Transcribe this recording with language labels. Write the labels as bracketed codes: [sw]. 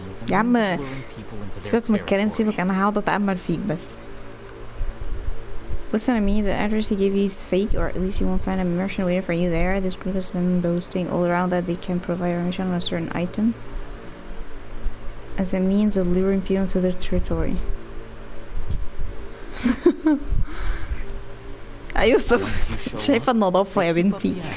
[ar] يا عم سيبك من الكلام سيبك انا هقعد اتأمل فيك بس. [en] Listen to me, the address he gave you is fake, or at least you won't find a merchant waiting for you there. This group has been boasting all around that they can provide information on a certain item as a means of luring people into their territory. [ar] أيوة شايفة النظافة يا بنتي.